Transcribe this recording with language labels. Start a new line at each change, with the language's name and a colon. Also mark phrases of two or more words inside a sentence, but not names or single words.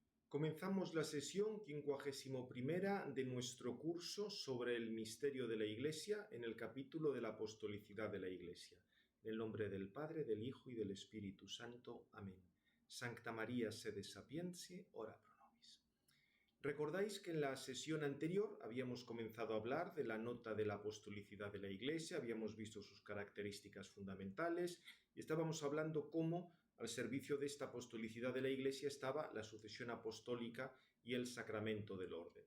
Spanish: Comenzamos la sesión 51ª de nuestro curso sobre el misterio de la Iglesia en el capítulo de la apostolicidad de la Iglesia. En el nombre del Padre, del Hijo y del Espíritu Santo. Amén.
Latin: Sancta María sede sapientiae, ora pro nobis.
Spanish: Recordáis que en la sesión anterior habíamos comenzado a hablar de la nota de la apostolicidad de la Iglesia, habíamos visto sus características fundamentales y estábamos hablando cómo al servicio de esta apostolicidad de la Iglesia estaba la sucesión apostólica y el sacramento del orden.